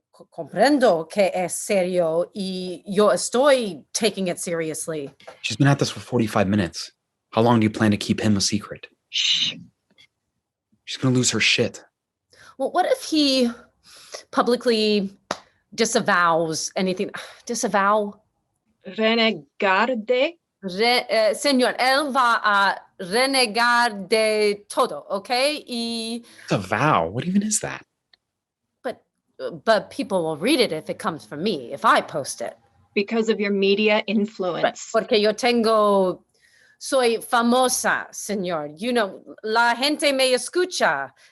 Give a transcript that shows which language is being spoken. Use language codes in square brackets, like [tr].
[es] Comprendo que es serio y yo estoy [en] taking it seriously. She's been at this for 45 minutes. How long do you plan to keep him a secret? Shh. She's going to lose her shit. Well, what if he publicly disavows anything? Disavow? [es] Renegar de? Señor, él va a renegar de todo, okay? [en] Disavow? What even is that? But people will read it if it comes from me, if I post it. Because of your media influence. [es] Porque yo soy famosa, señor. [en] You know, [es] la gente me escucha.